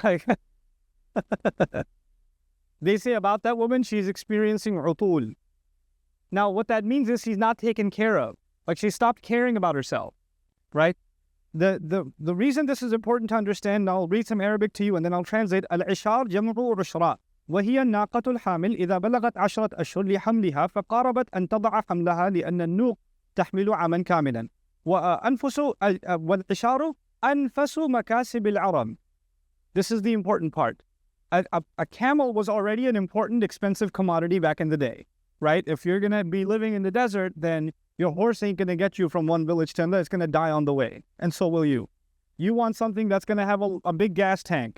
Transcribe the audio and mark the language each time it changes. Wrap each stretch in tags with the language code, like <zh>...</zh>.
<en>Like, they say about that woman, she's experiencing utul. Now, what that means is she's not taken care of. Like, she stopped caring about herself, right? The reason this is important to understand, I'll read some Arabic to you and then I'll translate.</en> <ar>Al-ishar jam'u rushra. وهي الناقة الحامل إذا بلغت 10 أشهر لحملها فقاربت أن تضع حملها لأن النوق تحمل عاما كاملا. وأنفس والعشار أنفس مكاسب العرب.</ar> <en>This is the important part. A camel was already an important, expensive commodity back in the day, right? If you're going to be living in the desert, then your horse ain't going to get you from one village to another. It's going to die on the way. And so will you. You want something that's going to have a big gas tank.</en>